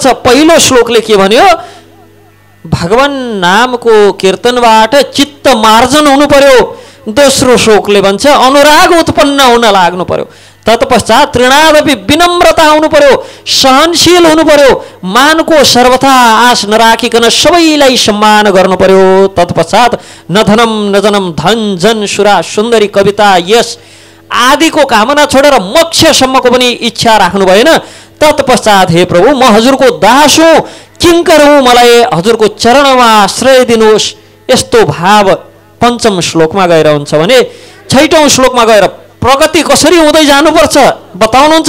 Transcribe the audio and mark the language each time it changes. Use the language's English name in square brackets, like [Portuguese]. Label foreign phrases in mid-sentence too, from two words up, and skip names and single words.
[Nepali] पहिलो श्लोकले के भन्यो, भगवान नामको कीर्तनबाट चित्त मार्जन हुनु पर्यो। दोस्रो श्लोकले भन्छ अनुराग उत्पन्न हुन लाग्नु पर्यो। तत्पश्चात तृणादपि विनम्रता हुनु पर्यो, सहनशील हुनु पर्यो, मानको सर्वथा आश नराखिकन सबैलाई सम्मान गर्नु पर्यो। तत्पश्चात [Sanskrit] न धनम न जनम, [Nepali] धन जन सुरा सुन्दरी कविता यश आदिको कामना छोडेर मोक्षसम्मको पनि इच्छा राख्नु भएन। तत्पश्चात हे प्रभु, म हजुरको दास हुँ, किङ्कर हुँ, मलाई हजुरको चरणमा आश्रय दिनुहोस्। यस्तो भाव पञ्चम श्लोकमा गएर हुन्छ भने छैटौं श्लोकमा गएर प्रगति कसरी हुँदै जानुपर्छ बताउनुहुन्छ।